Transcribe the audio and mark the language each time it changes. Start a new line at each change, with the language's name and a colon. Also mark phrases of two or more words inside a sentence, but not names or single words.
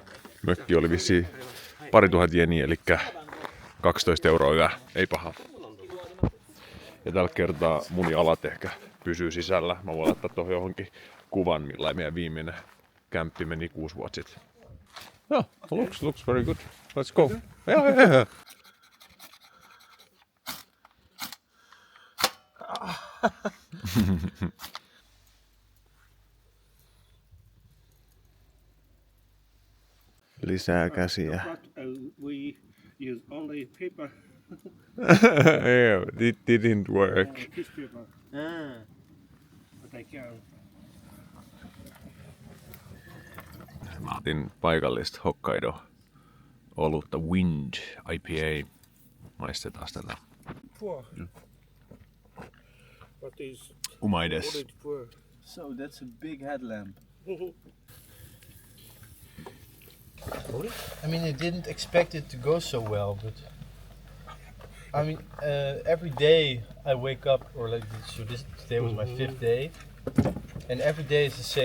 Finnish: Mökki oli vissiin 2000 jeniä, eli 12 € yö, ei paha. Ja tällä kertaa mun jalat ehkä pysyy sisällä. Mä voin laittaa tuohon johonkin kuvan, millainen meidän viimeinen kämppi meni 6 vuotta sitten. No,
English: looks very good. Let's go. Yeah.
Finnish: Lisää käsiä.
English: We use only paper. Yeah, it didn't work. This paper. But I can.
Finnish: Mä otin paikallista Hokkaido olutta Wind IPA. Maistetaan tätä.
English: Poor. What is Umaides. orange poor? So that's a big headlamp. I mean, I didn't expect it to go so well, but I mean, every day I wake up, or like so this today was my 5th day, and every day is the same.